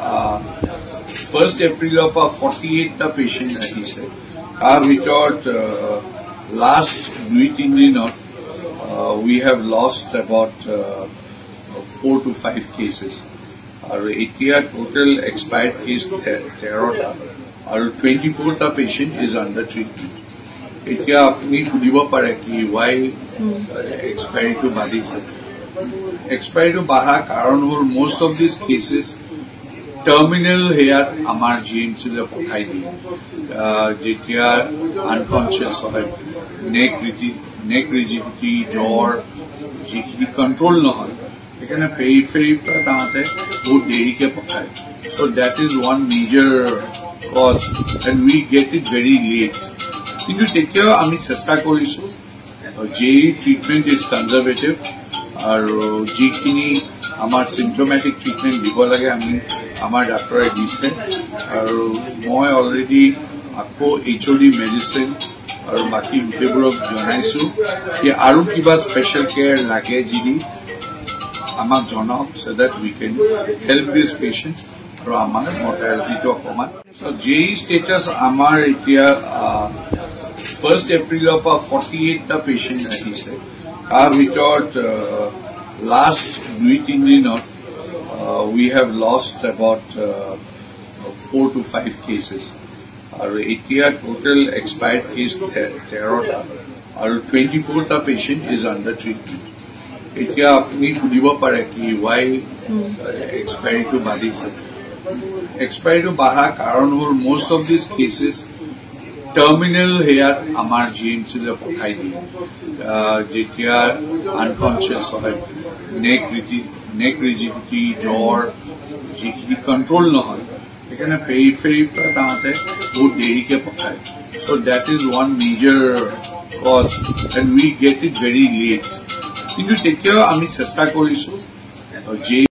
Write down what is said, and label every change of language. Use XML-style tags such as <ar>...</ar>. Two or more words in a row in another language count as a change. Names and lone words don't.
<en>1st April of</en> <as>48টা পেশেন্ট আহিছে তাৰ ভিতৰত last 2-3 দিনত</as> <en>we have lost about 4 to 5 cases</en> <as>আৰু এতিয়া</as> <en>total expired case</en> <as>13টা আৰু 24টা</as> <en>patient is under treatment</en> <as>এতিয়া আপুনি সুধিব পাৰে কি</as> <en>why expiry to</en> <as>বাঢ়িছে</as> <en>expiry to</en> <as>বাঢ়া কাৰণ হ'ল</as> <en>most of these cases terminal</en> <as>হেয়াত আমাৰ GMC লে পঠাই দিয়ে যেতিয়া unconscious হয়</as> <en>neck rigidity</en> <as>জ্বৰ যিখিনি control নহয় এখানে periphery পৰা তাতে বহুত দেৰিকে পঠায়</as> <en>so that is one major cause and we get it very late</en> <as>কিন্তু তেতিয়াও আমি চেষ্টা কৰিছো</as> <en>JE treatment is conservative</en> <as>আৰু যিখিনি আমাৰ</as> <en>symptomatic treatment</en> <as>দিব লাগে আমি আমাৰ ডাক্তৰে দিছে আৰু মই অলৰেডি আকৌ</as> <en>HOD medicine</en> <as>আৰু বাকি গোটেইবোৰক জনাইছো যে আৰু কিবা</as> <en>special care</en> <as>লাগে যদি আমাক জনাওক</as> <en>so that we can help these patients</en> <as>আৰু আমাৰ মৰ্টেলিটিটো অকমান</as> <en>JE status</en> <as>আমাৰ এতিয়া</as> <en>1st April of</en> <as>48টা পেশেন্ট আহিছে তাৰ ভিতৰত last 2-3 দিনত</as> <en>we have lost about 4 to 5 cases</en> <as>আৰু এতিয়া</as> <en>total expired case</en> <as>13টা আৰু 24টা</as> <en>patient is under treatment</en> <as>এতিয়া আপুনি সুধিব পাৰে কি</as> <en>why expiry to</en> <as>বাঢ়িছে</as> <en>expiry to</en> <as>বাঢ়া কাৰণ হ'ল</as> <en>most of these cases terminal</en> <as>হেয়াত আমাৰ GMC লে পঠাই দিয়ে যেতিয়া unconscious হয়</as> <en>neck rigidity</en> <as>জ্বৰ যিখিনি control নহয় এখানে periphery পৰা তাতে বহুত দেৰিকে পঠায়</as> <en>so that is one major cause and we get it very late</en> <as>কিন্তু তেতিয়াও আমি চেষ্টা কৰিছো</as>